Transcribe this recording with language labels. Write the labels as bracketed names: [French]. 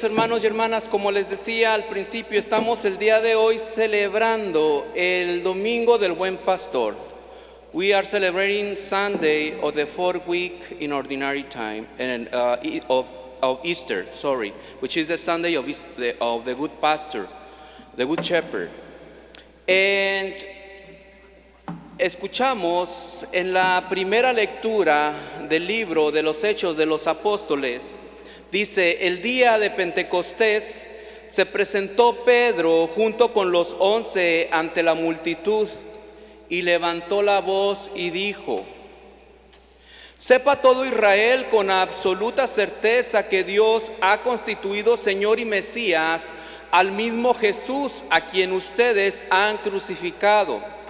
[Spanish] Hermanos y hermanas, como les decía al principio, estamos el día de hoy celebrando el Domingo del Buen Pastor. [English] We are celebrating Sunday of the fourth week in ordinary time and of Easter, which is the Sunday of the Good Pastor, the Good Shepherd. [Spanish] And escuchamos en la primera lectura del libro de los Hechos de los Apóstoles. Dice, el día de Pentecostés se presentó Pedro junto con los 11 ante la multitud y levantó la voz y dijo: sepa todo Israel con absoluta certeza que Dios ha constituido Señor y Mesías al mismo Jesús a quien ustedes han crucificado.